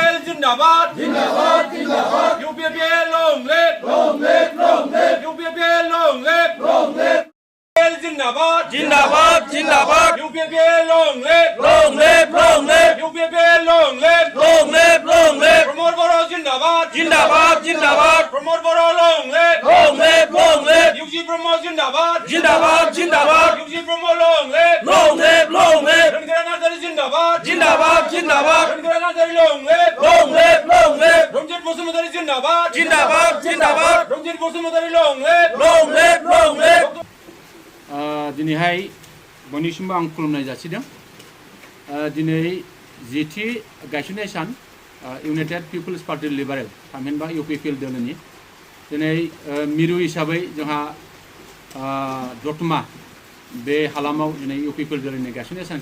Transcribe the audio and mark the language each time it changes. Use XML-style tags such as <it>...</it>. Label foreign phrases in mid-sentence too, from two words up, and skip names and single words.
<hi>जिंदाबाद जिंदाबाद जिंदाबाद यूपीपीएल</hi> <en>long live</en> <hi>यूपीपीएल</hi> <en>long live</en> <hi>जिंदाबाद जिंदाबाद जिंदाबाद यूपीपीएल लॉन्ग लिव यूपीपीएल लॉन्ग लिव प्रमोद बरो जिंदाबाद जिंदाबाद जिंदाबाद प्रमोद बरो</hi> <en>long live</en> <hi>यूजी प्रमोद जिंदाबाद जिंदाबाद जिंदाबाद यूजी प्रमोद</hi> <en>long live</en> <hi>रणगीरा नार्जारी जिंदाबाद जिंदाबाद जिंदाबाद रणगीरा नार्जारी</hi> <en>long live</en> <hi>रंजित बसुमतारी जिंदाबाद जिंदाबाद जिंदाबाद रंजित बसुमतारी</hi> <en>long live</en> <brx>दिनैहाय बयनिसिमबो आं खुलुमनाय जासिदों दिनै जिथि गायसननाय सान इउनाइटेड पिपल्स पार्टी लिबारेल थामहिनबा इउपिपिएल दोलोनि दिनै मिरु हिसाबै जोंहा दतमा बे हालामाव दिनै इउपिपिएल दोलोनि गायसननाय सानखौ</brx>